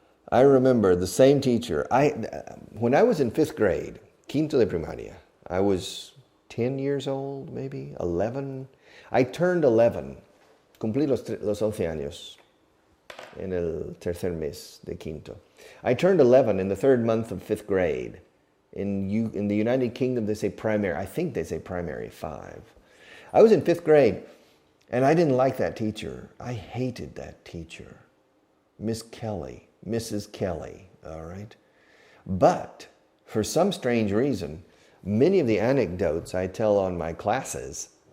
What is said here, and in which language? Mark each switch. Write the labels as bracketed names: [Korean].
[English] I remember the same teacher. When I was in 5th grade, [Spanish] quinto de primaria, [English] I was 10 years old, maybe 11. I turned 11. [Spanish] Cumplí los 11 años en el tercer mes de quinto. [English] I turned 11 in the 3rd month of 5th grade. In the United Kingdom, they say primary. I think they say primary 5. I was in 5th grade, and I didn't like that teacher. I hated that teacher. Miss Kelly, Mrs. Kelly, all right? But for some strange reason, many of the anecdotes I tell on my classes